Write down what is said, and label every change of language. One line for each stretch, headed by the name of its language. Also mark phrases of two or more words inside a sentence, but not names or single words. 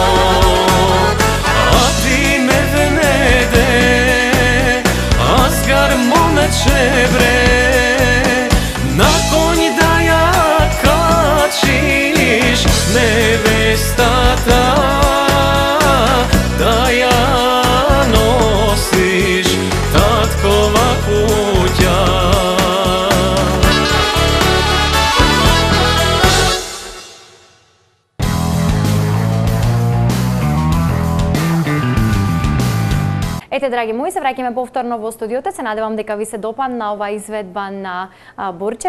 Macedonian: А ти ме внеде, асгар момече бре, на коњ да ја качиш, невестата, да ја носиш таткова куќа. Ете, драги мои, се враќаме повторно во студиото. Се надевам дека ви се допадна оваа изведба на Борче.